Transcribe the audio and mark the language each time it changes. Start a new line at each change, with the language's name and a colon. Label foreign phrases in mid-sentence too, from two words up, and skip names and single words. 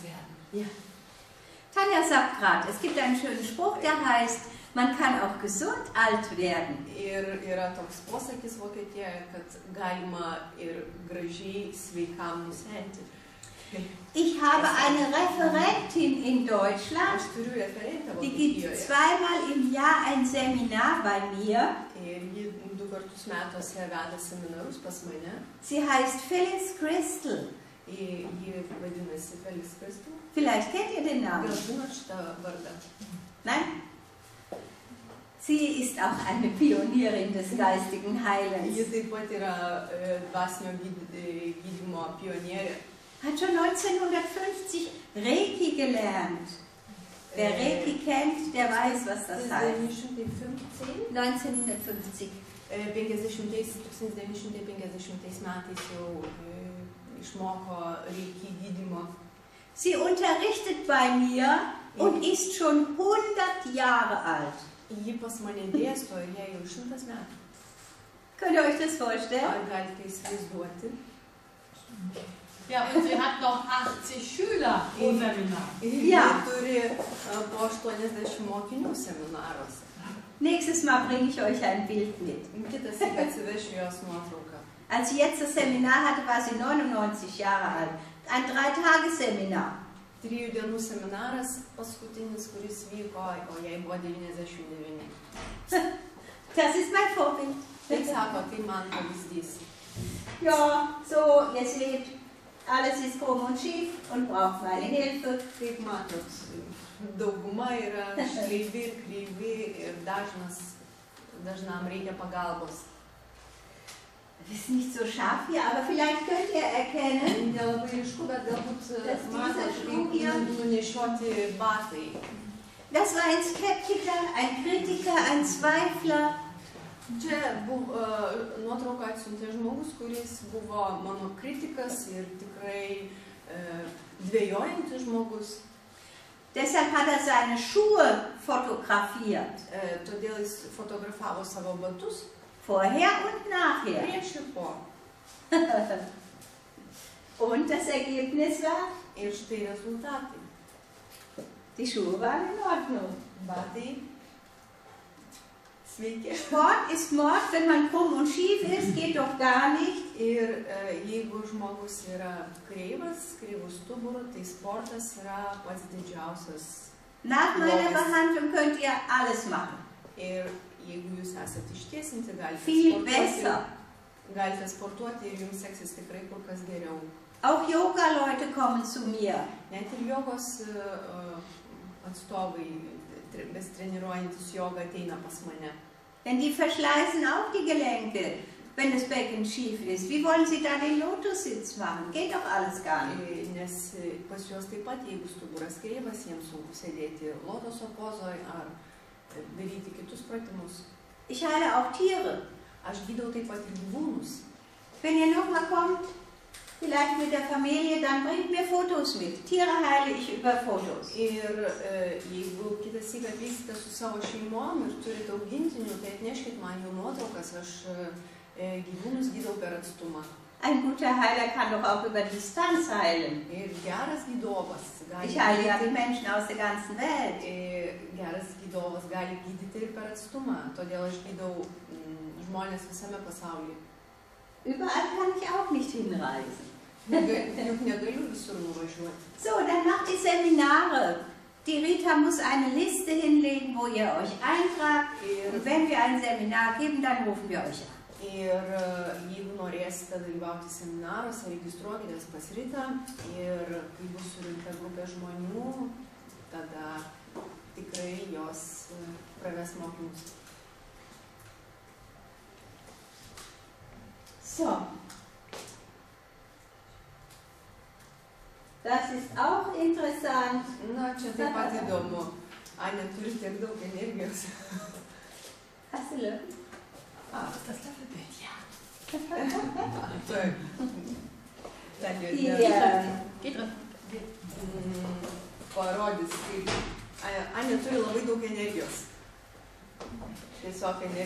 German: Tanja sagt gerade, es gibt einen schönen Spruch, der heißt, man kann auch gesund alt werden.
Lithuanian: Ir yra toks posakis Vokietijoje, kad galima ir gražiai sveikam nusenti.
German: Ich habe eine Referentin in Deutschland,
Lithuanian: Aš turiu referentę
German: die gibt
Lithuanian: Vokietijoje.
German: zweimal im Jahr ein Seminar bei mir.
Lithuanian: Ir ji 2 kartus metuose veda seminarus pas mane.
German: Sie heißt Phyllis Crystal.
Lithuanian: Ji vadinasi Felix Kristų.
German: Vielleicht kennt ihr den Namen.
Lithuanian: Gal žinot šitą vardą?
German: Nein? Sie ist auch eine Pionierin des geistigen
Lithuanian: Ji
German: Heilens.
Lithuanian: taip pat yra dvasinio gydymo pionierė.
German: Hat schon 1950 Reiki gelernt. Wer Reiki kennt, der weiß, was das heißt. 1950 1950.
Lithuanian: 1950 metais jau išmoko Reiki gydymo.
German: Sie unterrichtet bei mir und ist schon 100 Jahre alt.
Lithuanian: Ji pas mane dėsto ir jai jau 100 metų.
German: Könnt ihr euch das vorstellen?
Lithuanian: Ar galite įsivaizduoti?
German: Ja, und sie hat noch 80 Schüler pro Seminar.
Lithuanian: Ji
German: Ja.
Lithuanian: turi po 80 mokinių seminaruose.
German: Nächstes Mal bringe ich euch ein Bild mit.
Lithuanian: Kitas tik atsivešiu jos nuotrauką.
German: Als sie jetzt das Seminar hatte, war sie 99 Jahre alt. Ein 3-Tage-Seminar.
Lithuanian: 3 dienų seminaras paskutinis, kuris vyko, o jai buvo 99.
German: Das ist mein Vorbild.
Lithuanian: Taip sako, tai man pavyzdys.
German: Ja, so, ihr seht, alles ist krumm und schief und braucht meine Hilfe.
Lithuanian: Kaip matot, dauguma yra šleivi ir kreivi ir dažnas dažnam reikia pagalbos.
German: Das ist nicht so scharf hier, aber vielleicht könnt ihr erkennen,
Lithuanian: Nelabai aišku, bet galbūt
German: Das
Lithuanian: matot,
German: dieser
Lithuanian: kaip
German: hier.
Lithuanian: nunešioti batai.
German: das war ein Skeptiker, ein Kritiker, ein Zweifler.
Lithuanian: Čia buvo nuotrauką atsiuntė žmogus, kuris buvo mano kritikas ir tikrai dvejojantis žmogus.
German: Deshalb hat er seine Schuhe fotografiert,
Lithuanian: Todėl jis fotografavo savo batus
German: vorher und nachher.
Lithuanian: prieš ir po.
German: Und das Ergebnis war,
Lithuanian: Ir štai rezultatai.
German: die Schuhe waren in Ordnung.
Lithuanian: Batai sveiki.
German: Sport ist Mord, wenn man krumm und schief ist, geht doch gar nicht.
Lithuanian: Ir jeigu žmogus yra kreivas, kreivus stuburu, tai sportas yra pats didžiausias.
German: Nach meiner
Lithuanian: Blogis.
German: Behandlung könnt ihr alles machen.
Lithuanian: Ir jeigu jūs esate ištiesinti,
German: Viel besser.
Lithuanian: galite sportuoti ir jums seksis tikrai kur kas geriau.
German: Auch Yoga-Leute kommen zu mir.
Lithuanian: Net ir jogos atstovai, besitreniruojantis jogą, ateina pas mane.
German: Denn die verschleißen auch die Gelenke, wenn das Becken schief ist. Wie wollen Sie da den Lotussitz machen? Geht doch alles gar nicht.
Lithuanian: Nes pas juos taip pat, jeigu stuburas kreivas, jiems sunku sėdėti lotoso pozoje ar daryti kitus pratimus.
German: Ich heile auch Tiere.
Lithuanian: Aš gydau taip pat ir gyvūnus.
German: Wenn ihr nochmal kommt, vielleicht mit der Familie, dann bringt mir Fotos mit. Tiere heile ich über Fotos.
Lithuanian: Ir jeigu kitas syk atvyksite su savo šeimom ir turite augintinių, tai atneškit man jų nuotraukas, aš gyvūnus gydau per atstumą.
German: Ein guter Heiler kann doch auch über Distanz heilen.
Lithuanian: Ir geras gydovas gali
German: Ich heile ja die Menschen aus der ganzen Welt.
Lithuanian: Gydyti ir per atstumą, todėl aš gydau žmonės visame pasaulyje.
German: Überall kann ich auch nicht hinreisen.
Lithuanian: Juk negaliu visur nuvažiuoti.
German: So, dann macht die Seminare. Die Rita muss eine Liste hinlegen, wo ihr euch eintragt. Und wenn wir ein Seminar geben, dann rufen wir euch an.
Lithuanian: Ir jeigu norėsite dalyvauti seminaruose, registruokitės pas Ritą ir kai bus surinkta grupė žmonių, tada tikrai jos praves mokymus.
German: So. Das ist auch interessant.
Lithuanian: Na, čia taip pat įdomu. Ane turi tiek daug energijos.
German: Hast du Löwen? Das Löffelbild, ja.
Lithuanian: Taip.
German: Die, Geht drin.
Lithuanian: Parodys, kaip Ane turi labai daug energijos. Tiesiog energijos.